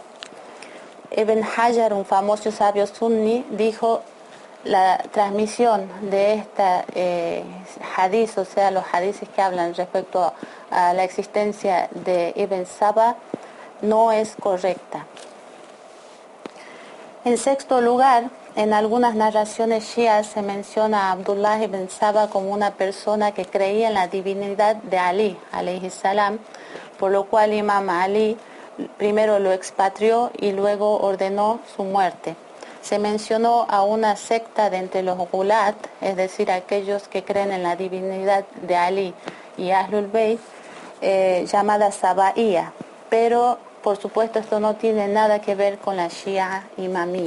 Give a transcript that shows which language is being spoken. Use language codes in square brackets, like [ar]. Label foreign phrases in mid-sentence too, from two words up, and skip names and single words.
[es] Ibn Hajar, un famoso sabio sunni, dijo: la transmisión de esta hadith, o sea, los hadiths que hablan respecto a la existencia de Ibn Saba, no es correcta. En sexto lugar, en algunas narraciones shias se menciona a Abdullah ibn Saba como una persona que creía en la divinidad de Ali, [ar] عليه السلام, [es] por lo cual Imam Ali primero lo expatrió y luego ordenó su muerte. Se mencionó a una secta de entre los Gulat, es decir, aquellos que creen en la divinidad de Ali y [ar] أهل البيت, [es] llamada Sabaía, pero por supuesto esto no tiene nada que ver con la Shia imamía.